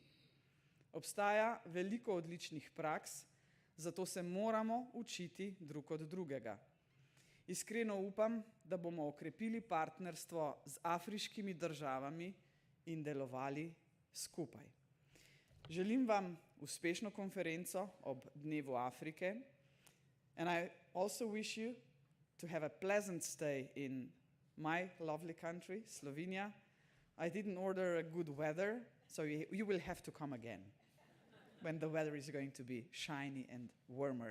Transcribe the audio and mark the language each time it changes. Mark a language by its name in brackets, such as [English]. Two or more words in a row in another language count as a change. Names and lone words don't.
[Slovenian] Obstaja veliko odličnih praks, zato se moramo učiti drug od drugega. Iskreno upam, da bomo okrepili partnerstvo z afriškimi državami in delovali skupaj. Želim vam uspešno konferenco ob Dnevu Afrike, [English] and I also wish you to have a pleasant stay in my lovely country, Slovenia. I didn't order a good weather, so you will have to come again when the weather is going to be shiny and warmer.